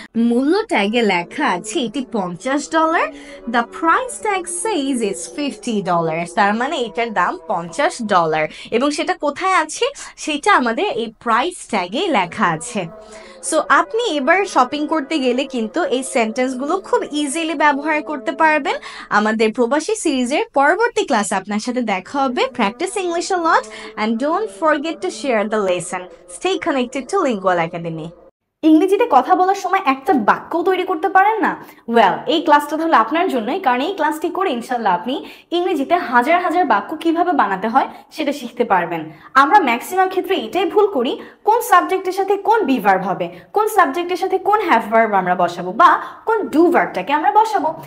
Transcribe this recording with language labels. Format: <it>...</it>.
<bn>মূল্য ট্যাগে লেখা আছে এটি $50,</bn> <en>the price tag says it's $50,</en> <bn>তার মানে এটার দাম $50। এবং সেটা কোথায় আছে, সেটা আমাদের এই প্রাইস ট্যাগে লেখা আছে। সো আপনি এবার শপিং করতে গেলে কিন্তু এই সেন্টেন্সগুলো খুব ইজিলি ব্যবহার করতে পারবেন। আমাদের প্রবাসী সিরিজের পরবর্তী ক্লাসে আপনার সাথে দেখা হবে।</bn> <en>Practice English a lot and don't forget to share the lesson. Stay connected to Lingual Academy.</en> <bn>ইংরেজিতে কথা বলার সময় একটা বাক্যও তৈরি করতে পারেন না? ওয়েল, এই ক্লাসটা তাহলে আপনার জন্যই, কারণ এই ক্লাসটি করে ইনশাল্লাহ আপনি ইংরেজিতে হাজার হাজার বাক্য কিভাবে বানাতে হয় সেটা শিখতে পারবেন। আমরা ম্যাক্সিমাম ক্ষেত্রে এটাই ভুল করি, কোন সাবজেক্টের সাথে কোন বি ভার্ব হবে, কোন সাবজেক্টের সাথে কোন হ্যাভ ভার্ব আমরা বসাবো বা কোন ডু ভার্বটাকে আমরা বসাবো।</bn>